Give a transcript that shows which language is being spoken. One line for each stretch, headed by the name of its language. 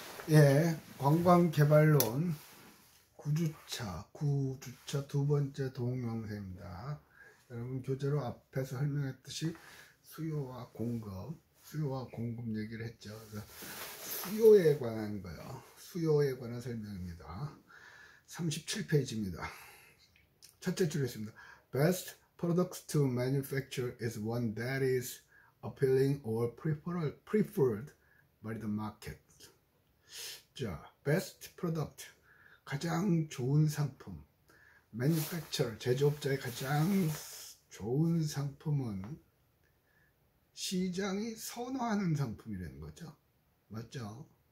Korean: 예, 관광개발론 9주차 두 번째 동영상입니다. 여러분 교재로 앞에서 설명했듯이 수요와 공급 얘기를 했죠. 그래서 수요에 관한 거요. 수요에 관한 설명입니다. 37페이지입니다. 첫째 줄에 있습니다.
English: Best products to manufacture is one that is appealing or preferred by the market.
Korean: 자, best product, 가장 좋은 상품, manufacturer, 제조업자의 가장 좋은 상품은 시장이 선호하는 상품이라는 거죠. 맞죠?